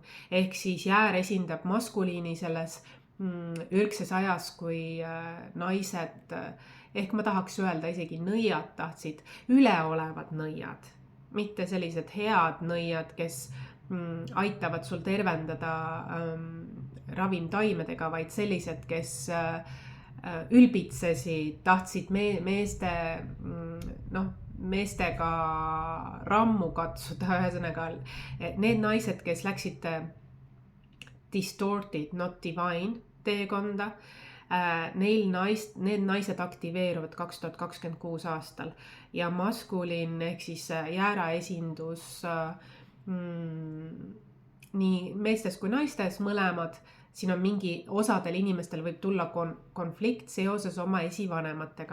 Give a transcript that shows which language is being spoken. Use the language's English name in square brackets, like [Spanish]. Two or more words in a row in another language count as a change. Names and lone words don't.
[Estonian] Ehk siis jäär esindab maskuliini selles ürgses ajas, kui naised, ehk ma tahaks öelda isegi nõiad tahtsid, üleolevad nõiad, mitte sellised head nõiad, kes aitavad sul tervendada ravimtaimedega, vaid sellised, kes ülbitsesid, tahtsid meestega rammu katsuda, ühesõnaga need naised, kes läksid [English] distorted, not divine [Estonian] teekonda, need naised aktiveeruvad 2026 aastal ja maskuliin ehk siis jäära esindus nii meestes kui naistes mõlemad. Siin on osadel inimestel võib tulla konflikt seoses oma esivanematega.